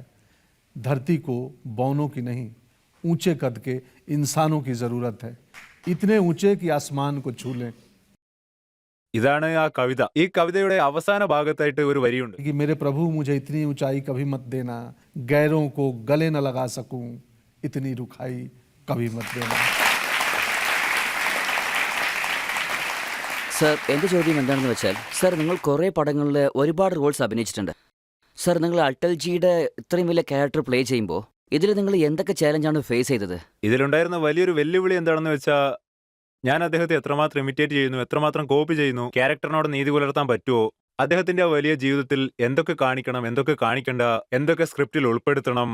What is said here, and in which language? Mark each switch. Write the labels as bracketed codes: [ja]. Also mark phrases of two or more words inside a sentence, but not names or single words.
[hi] धरती को बौनों की नहीं, ऊंचे कद के इंसानों की ज़रूरत है, इतने ऊंचे कि आसमान को छू लें. [ml] ഇതാണ് ആ കവിത. ഈ കവിതയുടെ അവസാന ഭാഗത്തായിട്ട് ഒരു വരിയുണ്ട്. [hi] कि मेरे प्रभु मुझे इतनी ऊंचाई कभी मत देना, गैरों को गले न लगा सकूं, इतनी रुखाई कभी मत देना. [ml] സർ, എൻ്റെ ചോദ്യം എന്താണെന്ന് വെച്ചാൽ, സർ നിങ്ങൾ കുറേ പടങ്ങളിൽ ഒരുപാട് റോൾസ് അഭിനയിച്ചിട്ടുണ്ട്. സർ, നിങ്ങൾ അടൽജിയുടെ ഇത്രയും വലിയ [en] character play [ml] ചെയ്യുമ്പോൾ ഇതിൽ നിങ്ങൾ എന്തൊക്കെ ചാലഞ്ചാണ് ഫേസ് ചെയ്തത്? ഇതിലുണ്ടായിരുന്ന വലിയൊരു വെല്ലുവിളി എന്താണെന്ന് വെച്ചാൽ, ഞാൻ അദ്ദേഹത്തെ എത്രമാത്രം ഇമിറ്റേറ്റ് ചെയ്യുന്നു, എത്രമാത്രം കോപ്പി ചെയ്യുന്നു, ക്യാരക്ടറിനോട് നീതി പുലർത്താൻ പറ്റുമോ, അദ്ദേഹത്തിന്റെ ആ വലിയ ജീവിതത്തിൽ എന്തൊക്കെ കാണിക്കണം, എന്തൊക്കെ കാണിക്കണ്ട, എന്തൊക്കെ സ്ക്രിപ്റ്റിൽ ഉൾപ്പെടുത്തണം.